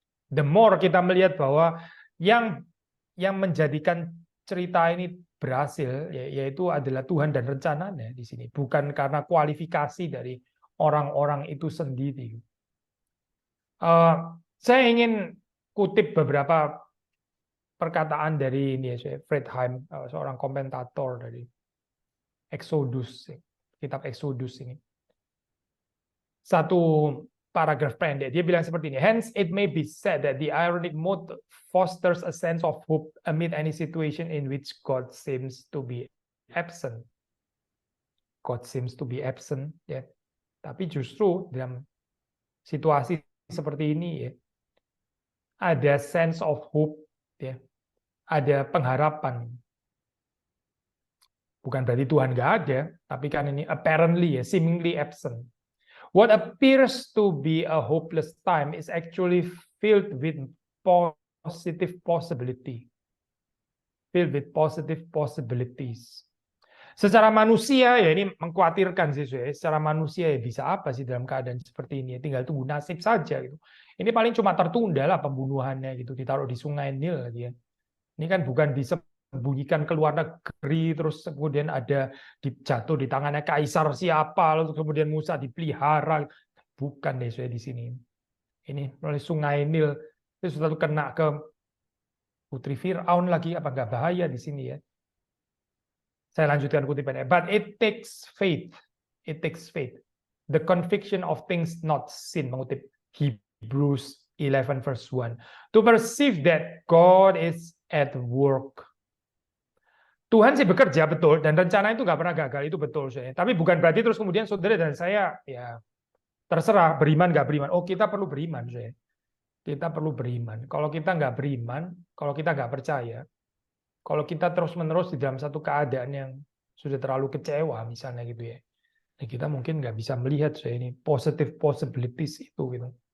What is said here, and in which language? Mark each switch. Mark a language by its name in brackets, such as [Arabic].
[English] The more [Indonesian] kita melihat bahwa yang menjadikan cerita ini berhasil yaitu adalah Tuhan dan rencananya di sini, bukan karena kualifikasi dari orang-orang itu sendiri. Saya ingin kutip beberapa perkataan dari Fred Heim, seorang komentator dari Exodus, kitab Exodus ini. Satu paragraf pendek, dia bilang seperti ini. [English] Hence it may be said that the ironic mode fosters a sense of hope amid any situation in which God seems to be absent. God seems to be absent, [Indonesian] ya. Tapi justru dalam situasi seperti ini ya, ada [English] sense of hope, [Indonesian] ya. Ada pengharapan. Bukan berarti Tuhan nggak ada, tapi kan ini [English] apparently [Indonesian] ya, [English] seemingly absent. What appears to be a hopeless time is actually filled with positive possibility. Filled with positive possibilities. [Indonesian] Secara manusia ya ini mengkhawatirkan sih, secara manusia ya bisa apa sih dalam keadaan seperti ini? Tinggal tunggu nasib saja gitu. Ini paling cuma tertunda lah pembunuhannya gitu, ditaruh di Sungai Nil lagi ya. Ini kan bukan disembunyikan ke luar negeri, terus kemudian ada jatuh di tangannya kaisar siapa, lalu kemudian Musa dipelihara. Bukan deh di sini. Ini melalui Sungai Nil, itu sudah kena ke putri Firaun lagi, apa nggak bahaya di sini ya? Saya lanjutkan kutipannya. [English] But it takes faith. It takes faith. The conviction of things not seen, [Indonesian] mengutip [English] Hebrews 11 verse 1. To perceive that God is at work. [Indonesian] Tuhan sih bekerja betul dan rencana itu nggak pernah gagal, itu betul saya. Tapi bukan berarti terus kemudian saudara dan saya ya terserah beriman nggak beriman. Oh, kita perlu beriman saya. Kita perlu beriman. Kalau kita nggak beriman, kalau kita nggak percaya, kalau kita terus-menerus di dalam satu keadaan yang sudah terlalu kecewa misalnya gitu ya, kita mungkin nggak bisa melihat saya ini [English] positive possibilities [Indonesian] itu gitu.